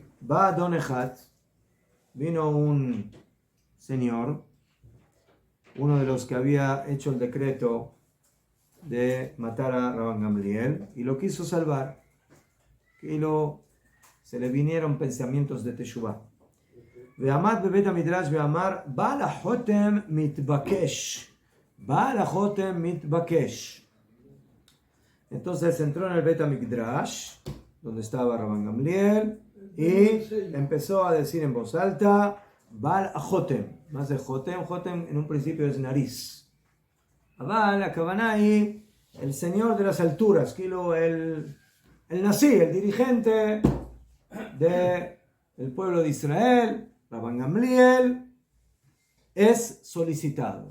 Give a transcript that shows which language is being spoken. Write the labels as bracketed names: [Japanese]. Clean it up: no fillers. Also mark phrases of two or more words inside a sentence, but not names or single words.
[Spanish] Va Don Ejat, vino un señor, uno de los que había hecho el decreto de matar a Rabban Gamliel, y lo quiso salvar. Se le vinieron pensamientos de Teshuvah. [Hebrew] ועמד בבית המדרש ואמר, בעל החותם מתבקש. בעל החותם מתבקש. [Spanish] Entonces entró en el Bet HaMikdash, donde estaba Rabban Gamliel, y empezó a decir en voz alta, [Hebrew] בעל החותם. [Spanish] Más de Jotem, Jotem en un principio es nariz. Baal, la ahí, el señor de las alturas, el Nasi, el dirigente del pueblo de Israel, Rabban Gamliel, es solicitado.